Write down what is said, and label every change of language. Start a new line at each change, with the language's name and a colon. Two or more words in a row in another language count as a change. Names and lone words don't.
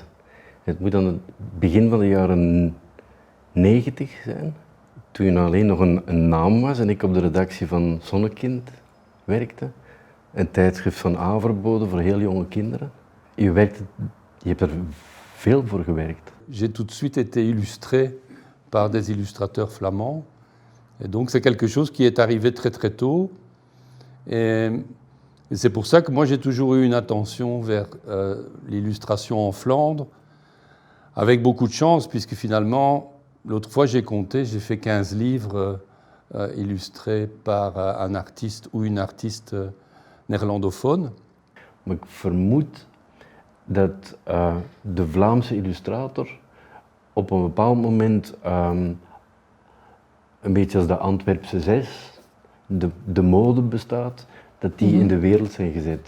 Dutch: Het moet dan het begin van de jaren 90 zijn, toen alleen nog een naam was en ik op de redactie van Zonnekind werkte. Een tijdschrift van Averbode voor heel jonge kinderen. Je hebt er veel voor gewerkt.
French: J'ai tout de suite été illustré par des illustrateurs flamands. Et donc c'est quelque chose qui est arrivé très très tôt. Et c'est pour ça que moi j'ai toujours eu une attention vers l'illustration en Flandre, avec beaucoup de chance, puisque finalement, l'autre fois j'ai compté, j'ai fait 15 livres illustrés par un artiste ou une artiste néerlandophone.
Dutch: Maar ik vermoed dat de Vlaamse illustrator op een bepaald moment, een beetje als de Antwerpse Zes, de mode bestaat, dat die in de wereld zijn gezet.